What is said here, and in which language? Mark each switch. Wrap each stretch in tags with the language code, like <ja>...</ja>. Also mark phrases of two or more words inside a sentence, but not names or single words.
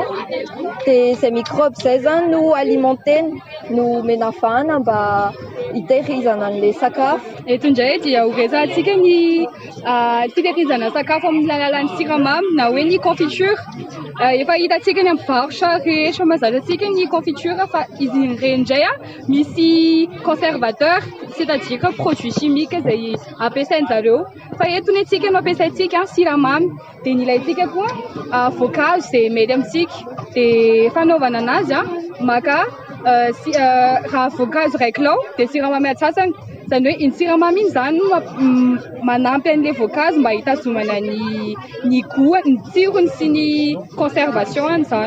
<mg>Dia izay microbe izay zany no alimenteny no menafana mba hitehirizana an'ilay sakafo. Eto indray dia horezahantsika ny fitehirizana sakafo amin'ny alalan'ny siramamy na hoe ny confiture. Efa hitantsika ny amin'ny varotra rehetra mazatra antsika ny confiture fa izy ireny indray misy conservateur,</mg> <fr>c'est-à-dire produit chimique</fr> <mg>izay ampiasain'zareo. Fa eto ny antsika no ampiasaintsika siramamy dia ny ilaintsika koa voankazo izay mety amintsika. Dia fanaovana anazy maka raha voankazo ray kilao dia siramamy atsasany. Zany hoe iny siramamy iny zany manampy an'ilay voankazo mba hitazomana ny goût, ny tsirony sy ny conservation an'izany.</mg>